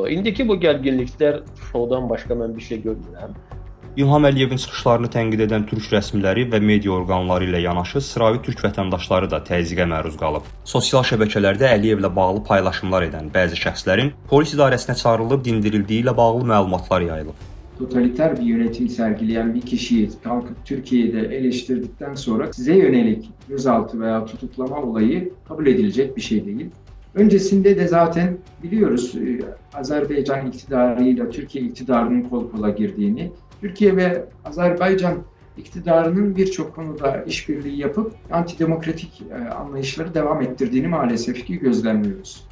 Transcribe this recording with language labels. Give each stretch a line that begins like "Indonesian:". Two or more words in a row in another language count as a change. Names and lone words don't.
Azerbaijani: İndiki bu gərginliklər şoudan başqa mən bir şey görmürəm. İlham Əliyevin çıxışlarını tənqid edən türk rəsmiləri və media orqanları ilə yanaşı sıravi türk vətəndaşları da təzyiqə məruz qalıb. Sosial şəbəkələrdə Əliyevlə bağlı paylaşımlar edən bəzi şəxslərin polis idarəsinə çağırılıb dindirildiyi ilə bağlı məlumatlar yayılıb.
Turkish: Totaliter bir yönetim sergileyen bir kişiyi kalkıp Türkiye'de eleştirdikten sonra size yönelik gözaltı veya tutuklama olayı kabul edilecek bir şey değil. Öncesinde de zaten biliyoruz Azerbaycan iktidarıyla Türkiye iktidarının kol kola girdiğini, Türkiye ve Azerbaycan iktidarının birçok konuda işbirliği yapıp antidemokratik anlayışları devam ettirdiğini maalesef ki gözlemliyoruz.